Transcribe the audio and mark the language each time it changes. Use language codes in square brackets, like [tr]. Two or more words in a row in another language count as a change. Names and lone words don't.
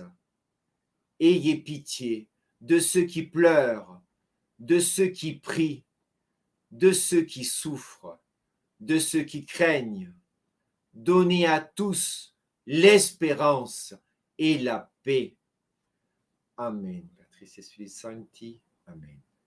[fr] Ayez pitié de ceux qui pleurent, de ceux qui prient, de ceux qui souffrent, de ceux qui craignent. Donnez à tous l'espérance et la paix. [la] Amen. Patris et Filii Sancti. Amen.